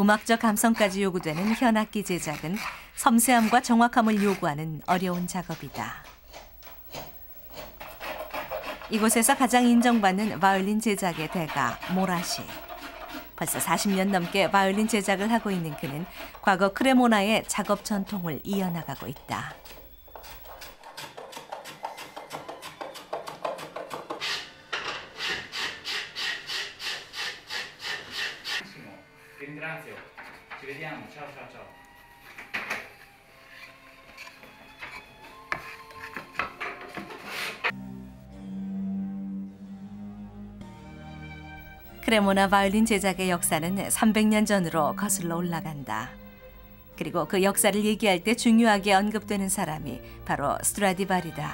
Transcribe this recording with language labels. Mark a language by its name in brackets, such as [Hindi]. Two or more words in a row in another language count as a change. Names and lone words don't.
[Korean] 음악적 감성까지 요구되는 현악기 제작은 섬세함과 정확함을 요구하는 어려운 작업이다. 이곳에서 가장 인정받는 바이올린 제작의 대가 모라시. 벌써 40년 넘게 바이올린 제작을 하고 있는 그는 과거 크레모나의 작업 전통을 이어나가고 있다. [Italian] Ringrazio. Ci vediamo. Ciao ciao ciao. [Korean] 크레모나 바이올린 제작의 역사는 300년 전으로 거슬러 올라간다. 그리고 그 역사를 얘기할 때 중요하게 언급되는 사람이 바로 스트라디바리다.